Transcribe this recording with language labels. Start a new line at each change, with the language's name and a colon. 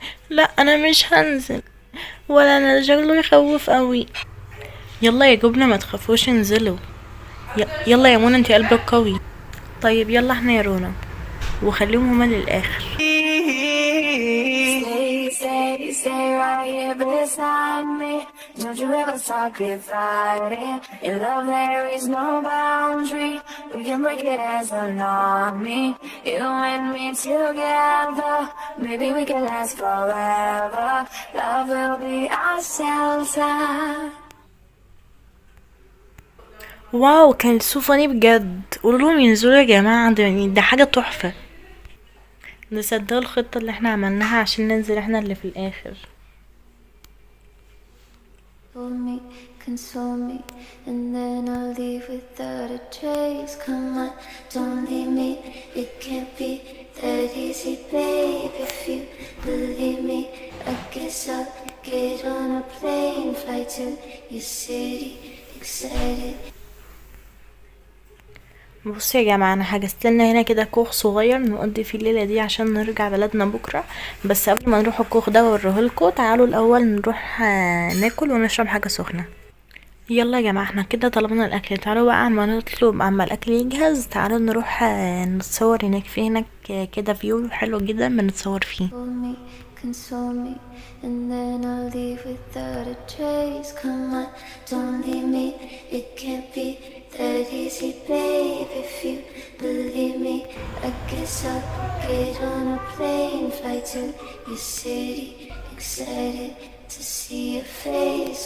Arabic: لا انا مش هنزل، ولا انا شكله يخوف قوي. يلا يا جبنة ما تخافوش انزلوا. يلا يا منى انتي قلبك قوي. طيب يلا احنا يا رونا، وخليهم هما للاخر.
English: Stay right here beside me. Don't you ever stop it fighting. In love there is no boundary. We can break it as an army. You and me together. Maybe we can last forever. Love will be our shelter. Wow كان so funny
Arabic: بجد. قولوا لهم ينزلوا يا جماعة، ده حاجة تحفة. نصدقوا الخطة اللي احنا عملناها عشان ننزل احنا اللي في الاخر.
English: Me, console me, and then I'll leave without a trace. Come on, don't leave me. It can't be that easy, babe. If you believe me, I guess I'll get on a plane, fly to your city, excited.
Arabic: بصوا يا جماعة، انا حجزت لنا هنا كده كوخ صغير نقضي فيه الليلة دي عشان نرجع بلدنا بكرة. بس قبل ما نروح الكوخ ده واوريهولكوا، تعالوا الاول نروح ناكل ونشرب حاجة سخنة. يلا يا جماعة احنا كده طلبنا الاكل، تعالوا بقى اما نطلب اما الاكل يجهز. تعالوا نروح نتصور هناك، في هناك كده فيو حلو جدا بنتصور فيه.
English: Console me, and then I'll leave without a trace. Come on, don't leave me. It can't be that easy, babe. If you believe me, I guess I'll get on a plane, fly to your city, excited to see your face.